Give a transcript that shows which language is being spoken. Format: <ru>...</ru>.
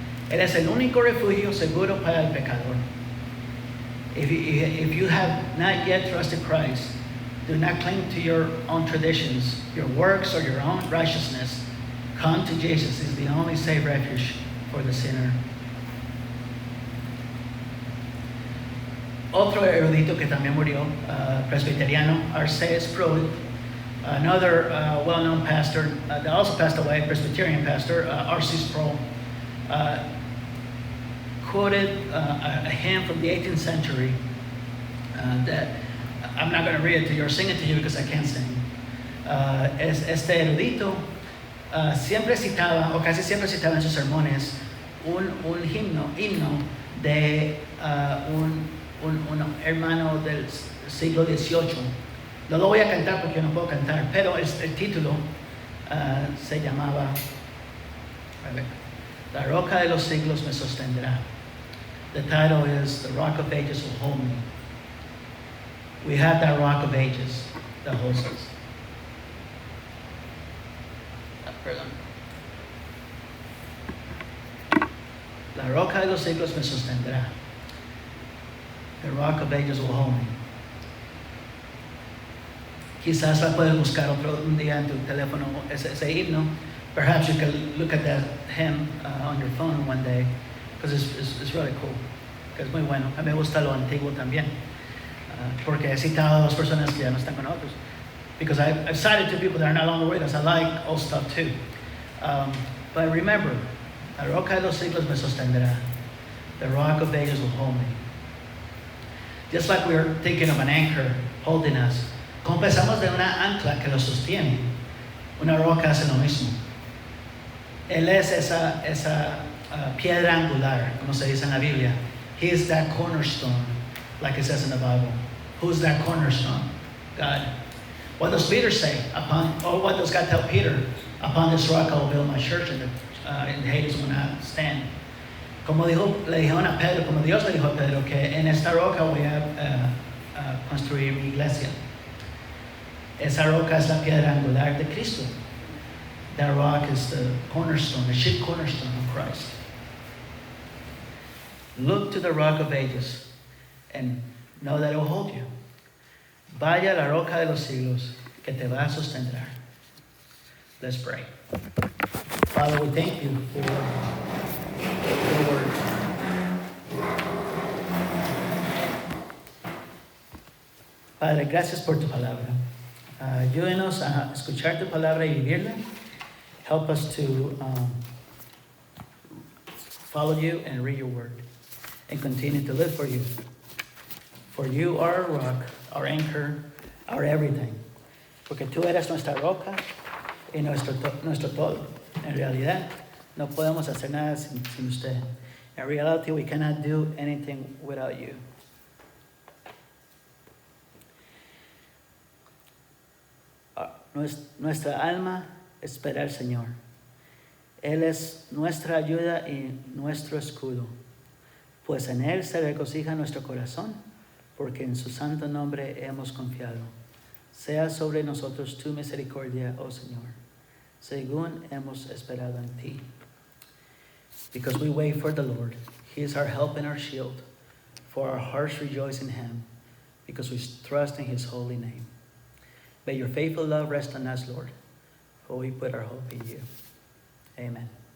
<es>Él es el único refugio seguro para el pecador.</es> <en>If you have not yet trusted Christ, do not cling to your own traditions, your works, or your own righteousness. Come to Jesus. He's the only safe refuge for the sinner.</en> <es>Otro erudito que también murió, presbiteriano, R.C.</es> <en>Sproul, another well-known pastor that also passed away, Presbyterian pastor, R.C. Sproul, quoted a hymn from the 18th century that I'm not going to read it to you or sing it to you because I can't sing.</en> <es>Este erudito siempre citaba, o casi siempre citaba en sus sermones, un himno de un hermano del siglo XVIII. No lo voy a cantar porque yo no puedo cantar, pero el título se llamaba, La roca de los siglos me sostendrá.</es> <en>The title is The Rock of Ages will hold me. We have that rock of ages that holds us.</en> <es>Perdón. La roca de los siglos me sostendrá.</es> <en>The rock of ages will hold me.</en> <es>Quizás la puedes buscar un día en tu teléfono, ese himno.</es> <en>Perhaps you can look at that hymn on your phone one day, because it's really cool.</en> <es>Que es muy bueno. A mí me gusta lo antiguo también, porque he citado a dos personas que ya no están con nosotros.</es> <en>Because I've cited two people that are no longer with us. I like old stuff too. But remember,</en> <es>la roca de los siglos me sostendrá.</es> <en>The rock of ages will hold me. Just like we're thinking of an anchor holding us.</en> <es>Como pensamos de una ancla que lo sostiene, una roca hace lo mismo. Él es esa piedra angular, como se dice en la Biblia.</es> <en>He is that cornerstone, like it says in the Bible. Who's that cornerstone? God. What does Peter say? What does God tell Peter? Upon this rock I will build my church, and the haters will not stand.</en> <es>Como le dijeron a Pedro, como Dios le dijo a Pedro, que en esta roca voy a construir mi iglesia. Esa roca es la piedra angular de Cristo.</es> <en>That rock is the cornerstone, the chief cornerstone of Christ. Look to the rock of ages and know that it will hold you.</en> <es>Vaya a la roca de los siglos que te va a sostener.</es> <en>Let's pray. Father, we thank you for your word.</en> <es>Padre, gracias por tu palabra. Ayúdenos a escuchar tu palabra y vivirla.</es> <en>Help us to follow you and read your word and continue to live for you. For you are our rock, our anchor, our everything.</en> <es>Porque tú eres nuestra roca y nuestro todo. En realidad, no podemos hacer nada sin usted.</es> <en>In reality, we cannot do anything without you.</en> <es>Nuestra alma espera al Señor. Él es nuestra ayuda y nuestro escudo. Pues en Él se regocija nuestro corazón, porque en su santo nombre hemos confiado. Sea sobre nosotros tu misericordia, oh Señor, según hemos esperado en ti.</es> <en>Because we wait for the Lord. He is our help and our shield. For our hearts rejoice in Him, because we trust in His holy name. May your faithful love rest on us, Lord, for we put our hope in you. Amen.</en>